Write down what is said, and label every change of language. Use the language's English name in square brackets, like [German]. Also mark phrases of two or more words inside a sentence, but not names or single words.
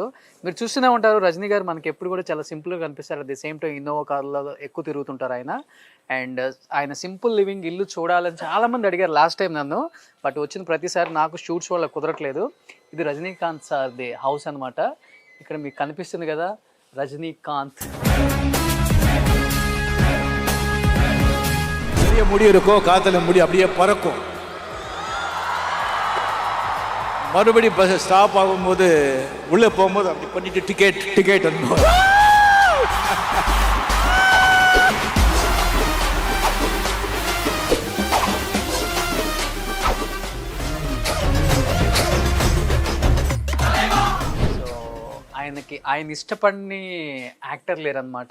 [Telugu] మీరు చూస్తూనే ఉంటారు రజనీ గారు మనకి ఎప్పుడు కూడా చాలా సింపుల్గా కనిపిస్తారు. [English] at the same time [Telugu] ఇన్నోవా కార్లో ఎక్కువ తిరుగుతుంటారు ఆయన. అండ్ ఆయన [English] simple living [Telugu] ఇల్లు చూడాలని చాలామంది అడిగారు [English] last time [Telugu] నన్ను. బట్ వచ్చిన ప్రతిసారి నాకు షూట్స్ వల్ల కుదరట్లేదు. ఇది రజనీకాంత్ సార్ది హౌస్ అనమాట. ఇక్కడ మీకు కనిపిస్తుంది కదా రజనీకాంత్. [Tamil] பெரிய முடி இருக்கும், காத்துல முடி அப்படியே பறக்கும். மறுபடி [English] bus stop [Tamil] ஆகும்போது உள்ளே போகும்போது அப்படி பண்ணிட்டு டிக்கெட் அனுப்புவோம். [Telugu] ఆయన ఇష్టపడిని యాక్టర్ లేరనమాట.